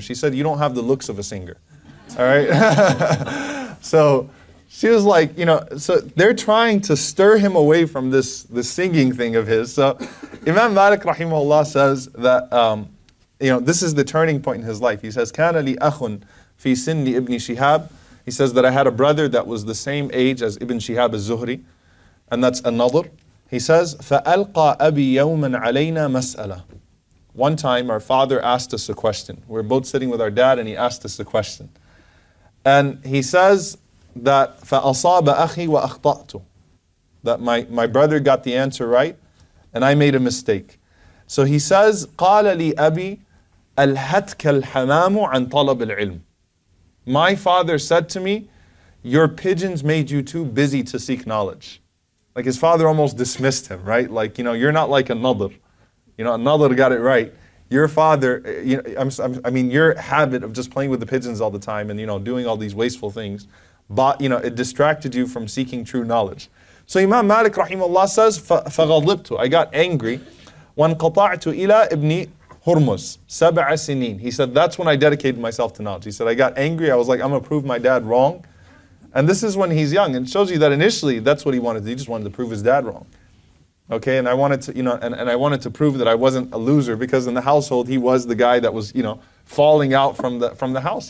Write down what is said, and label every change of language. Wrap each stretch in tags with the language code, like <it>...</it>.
<en>She said, you don't have the looks of a singer. All right? So she was like, so they're trying to stir him away from this singing thing of his. So Imam Malik rahimahullah says that, this is the turning point in his life. He says,</en> <ar>كَانَ لِي أَخٌ فِي سِنِّ إِبْنِ شِهَابٍ.</ar> <en>He says that I had a brother that was the same age as Ibn Shihab al-Zuhri, and that's an-Nadr. He says,</en> <ar>فَأَلْقَى أَبِي يَوْمًا عَلَيْنَا مَسْأَلَةً.</ar> <en>One time our father asked us a question. We were both sitting with our dad and he asked us a question. And he says that</en> <ar>فَأَصَابَ أَخِي وَأَخْطَأْتُ.</ar> <en>That my brother got the answer right and I made a mistake. So he says,</en> <ar>قَالَ لِي أَبِي أَلْهَتْكَ الْحَمَامُ عَنْ طَلَبِ الْعِلْمِ.</ar> <en>My father said to me, your pigeons made you too busy to seek knowledge. Like his father almost dismissed him, right? Like, you're not like a Nadr. A Nadr got it right. Your father, your habit of just playing with the pigeons all the time and, doing all these wasteful things, but, it distracted you from seeking true knowledge. So Imam Malik rahimahullah says,</en> <ar>فَغَضِبْتُ.</ar> <en>I got angry.</en> <ar>وَانْقَطَعْتُ إِلَىٰ إِبْنِ Hurmuz, 7 سنين.</ar> <en>He said, that's when I dedicated myself to knowledge. He said, I got angry. I was like, I'm going to prove my dad wrong. And this is when he's young. And it shows you that initially, that's what he wanted to do. He just wanted to prove his dad wrong. Okay, and I wanted to, and I wanted to prove that I wasn't a loser, because in the household, he was the guy that was, falling out from the house.</en>